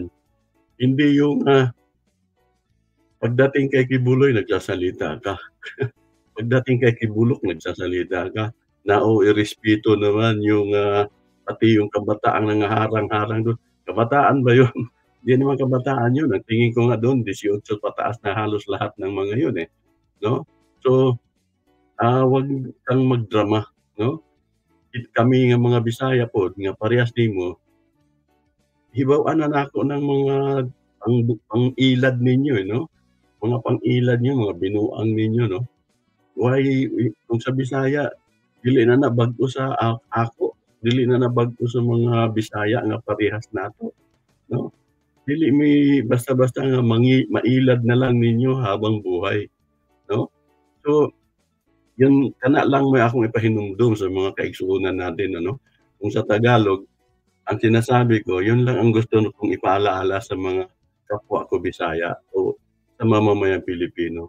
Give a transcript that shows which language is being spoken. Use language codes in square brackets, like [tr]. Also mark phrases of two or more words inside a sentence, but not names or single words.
[tl] Hindi yung, pagdating kay Kibuloy nagsasalita ka, pagdating kay Kibulok nagsasalita ka na, "Oh, irespeto naman yung, pati yung kabataang nangaharang-harang dun." Kabataan ba yun? Di naman kabataan yun, ang tingin ko nga dun 18 pataas na halos lahat ng mga yun, eh, 'no? So, 'wag kang magdrama 'no? [ceb] Kami nga mga Bisaya pod nga parehas nimo, hibaw-an na nako ng mga pang-ilad ninyo, eh, 'no? Mga pang-ilad niyo, mga binuang ninyo 'no? Why kung sa Bisaya dili na na bag-o sa ako, dili na na bag-o sa mga Bisaya nga parehas nato 'no? Dili mi basta-basta nga mailad na lang ninyo [tl] habang buhay [ceb] 'no? So, yun kana lang may akong ipahinumdum sa mga kaigsuonan natin ano. [tl] Kung sa Tagalog, ang sinasabi ko yun lang ang gusto kong ipaalala sa mga kapwa ko Bisaya o sa mamamayang Pilipino.